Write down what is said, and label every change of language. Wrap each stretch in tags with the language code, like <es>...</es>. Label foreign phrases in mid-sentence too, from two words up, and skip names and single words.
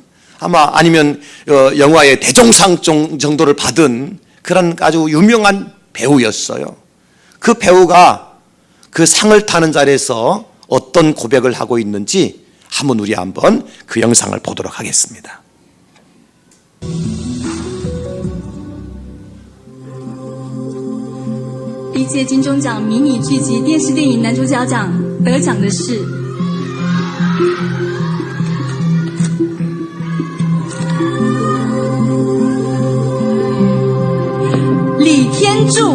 <ko>아마 아니면 영화의 대종상 정도를 받은 그런 아주 유명한 배우였어요. 그 배우가 그 상을 타는 자리에서 어떤 고백을 하고 있는지 우리 한번 그 영상을 보도록 하겠습니다.</ko> <zh>历届金钟奖迷你剧集电视电影男主角奖得奖的是李天柱。</zh>